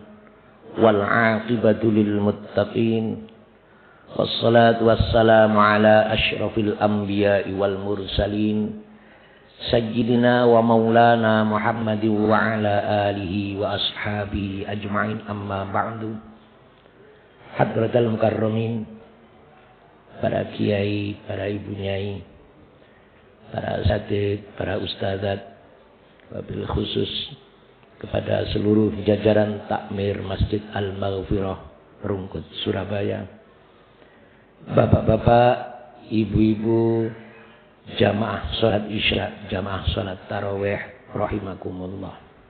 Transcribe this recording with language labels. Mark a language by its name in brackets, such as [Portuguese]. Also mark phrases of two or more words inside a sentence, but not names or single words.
[Arabic] والعاقبة للمتقين. والصلاة والسلام على أشرف الأنبياء والمرسلين. سيدنا ومولانا محمد وعلى آله وأصحابه أجمعين، أما بعد. حضرات المكرمين, [Indonesian] para kiai, para ibu nyai, para asatidz, para ustadzat, [Arabic] وبالخصوص [Indonesian] kepada seluruh jajaran takmir Masjid Al-Maghfirah Rungkut, Surabaya, bapak-bapak, ibu-ibu, jamaah sholat isya, jamaah sholat tarawih, rahimakumullah.